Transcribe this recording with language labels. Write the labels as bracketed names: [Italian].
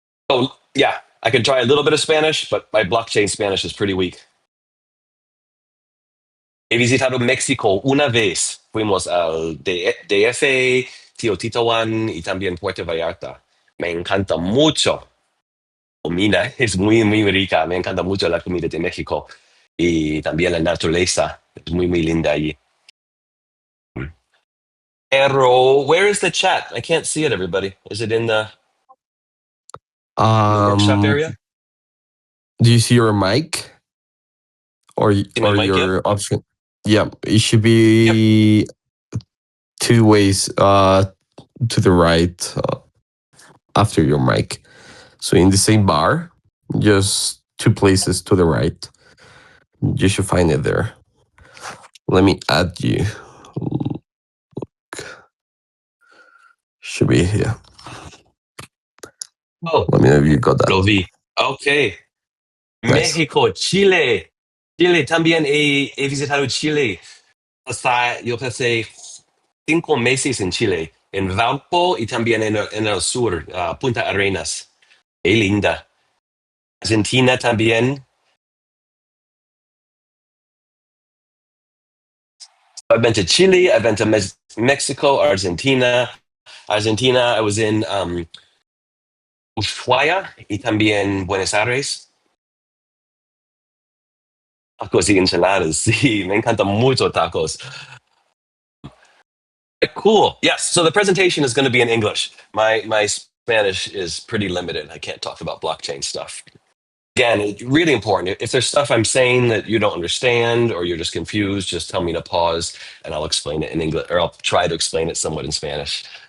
[English] So, yeah, I can try a little bit of Spanish, but my blockchain Spanish is pretty weak. [Spanish] He visitado México una vez. Fuimos al DF, Teotihuacán y también Puerto Vallarta. Me encanta mucho. Comida es muy, muy rica. Me encanta mucho la comida de México. Y también la naturaleza. Es muy, muy linda allí. [English] Pero, where is the chat? I can't see it, everybody. Is it in the workshop area? Do you see your mic? Or your option? Yeah, it should be two ways to the right after your mic. So in the same bar, just two places to the right. You should find it there. Let me add you. Should be here. Oh, let me know if you got that. [Spanish] Lo vi. [English] Okay. Nice. [Spanish] México, Chile. Chile, también he visitado Chile. Yo pasé 5 meses en Chile, en Valpo y también en el sur, Punta Arenas. Qué linda. Argentina también. [English] I've been to Chile, I've been to Mexico, Argentina. I was in Ushuaia [Spanish] y también [English] Buenos Aires. [Spanish] Tacos y enchiladas, sí, me encantan mucho tacos. [English] Cool. Yes. So the presentation is going to be in English. My Spanish is pretty limited. I can't talk about blockchain stuff. Again, it's really important. If there's stuff I'm saying that you don't understand or you're just confused, just tell me to pause and I'll explain it in English, or I'll try to explain it somewhat in Spanish.